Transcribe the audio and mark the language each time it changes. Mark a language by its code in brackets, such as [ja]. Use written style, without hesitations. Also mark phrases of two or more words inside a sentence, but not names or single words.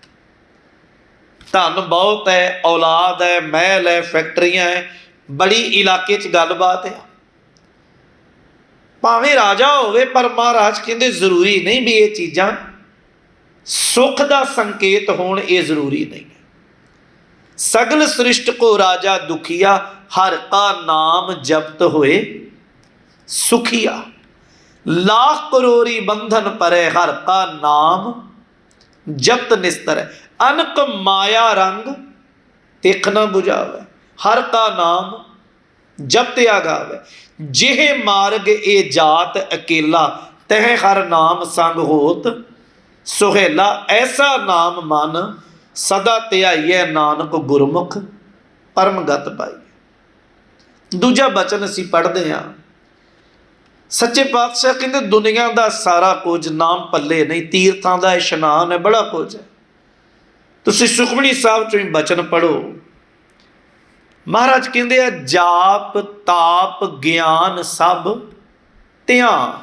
[pa] ਧਨ ਬਹੁਤ ਹੈ, ਔਲਾਦ ਹੈ, ਮਹਿਲ ਹੈ, ਫੈਕਟਰੀਆਂ ਹੈ, ਬੜੀ ਇਲਾਕੇ 'ਚ ਗੱਲਬਾਤ ਹੈ, ਭਾਵੇਂ ਰਾਜਾ ਹੋਵੇ, ਪਰ ਮਹਾਰਾਜ ਕਹਿੰਦੇ ਜ਼ਰੂਰੀ ਨਹੀਂ ਵੀ ਇਹ ਚੀਜ਼ਾਂ ਸੁੱਖ ਦਾ ਸੰਕੇਤ ਹੋਣ, ਇਹ ਜ਼ਰੂਰੀ ਨਹੀਂ ਹੈ। ਸਗਲ ਸ੍ਰਿਸ਼ਟ ਕੋ ਰਾਜਾ ਦੁਖੀਆ, ਹਰ ਕਾ ਨਾਮ ਜਪਤ ਹੋਏ ਸੁਖੀਆ। ਲਾਖ ਕਰੋਰੀ ਬੰਧਨ ਪਰੇ, ਹਰ ਕਾ ਨਾਮ ਜਪਤ ਨਿਸਤਰ। ਅਨਕ ਮਾਇਆ ਰੰਗ ਤਿਖ ਨ ਬੁਝਾਵੇ, ਹਰ ਕਾ ਨਾਮ ਜਪਤ ਆਗਾਵੇ। ਜਿਹ ਮਾਰਗ ਏ ਜਾਤ ਅਕੇਲਾ, ਤਹ ਹਰ ਨਾਮ ਸੰਗ ਹੋਤ ਸੁਹੇਲਾ। ਐਸਾ ਨਾਮ ਮਨ ਸਦਾ ਧਿਆਈਐ, ਨਾਨਕ ਗੁਰਮੁਖ ਪਰਮਗਤ ਪਾਈਐ। ਦੂਜਾ ਬਚਨ ਅਸੀਂ ਪੜ੍ਹਦੇ ਹਾਂ, ਸੱਚੇ ਪਾਤਸ਼ਾਹ ਕਹਤੇ ਦੁਨੀਆ ਕਾ ਸਾਰਾ ਕੁਛ ਨਾਮ ਪੱਲੇ ਨਹੀਂ, ਤੀਰਥਾਂ ਕਾ ਇਸ਼ਨਾਨ ਹੈ, ਬੜਾ ਕੁਛ ਹੈ। ਤੁਸੀਂ ਸੁਖਮਨੀ ਸਾਹਬ ਚੋਂ ਹੀ ਬਚਨ ਪੜ੍ਹੋ, ਮਹਾਰਾਜ ਕਹਤੇ ਹੈਂ ਜਾਪ ਤਾਪ ਗਿਆਨ ਸਬ ਧਿਆਨ।